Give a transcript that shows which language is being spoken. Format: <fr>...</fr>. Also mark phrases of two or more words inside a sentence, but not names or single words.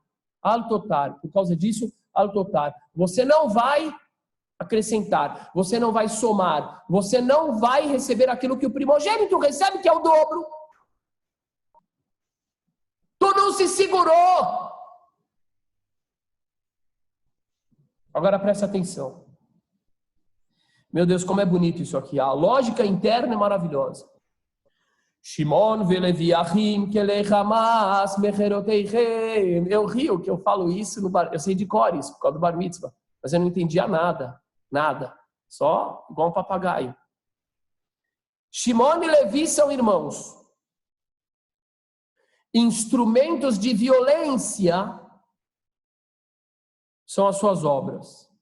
<pt>Altotar, por causa disso, altotar. Você não vai acrescentar, você não vai somar, você não vai receber aquilo que o primogênito recebe, que é o dobro. Tu não se segurou. Agora presta atenção. Meu Deus, como é bonito isso aqui. A lógica interna é maravilhosa.</pt> <he>שמעון ולוי אחים כלי חמס מכרתיהם.</he> <pt>Eu rio que eu falo isso no bar, eu sei de cor isso, por causa do bar mitzvah, mas eu não entendia nada, só igual um papagaio. Shimon e Levi são irmãos. Instrumentos de violência são as suas obras.</pt>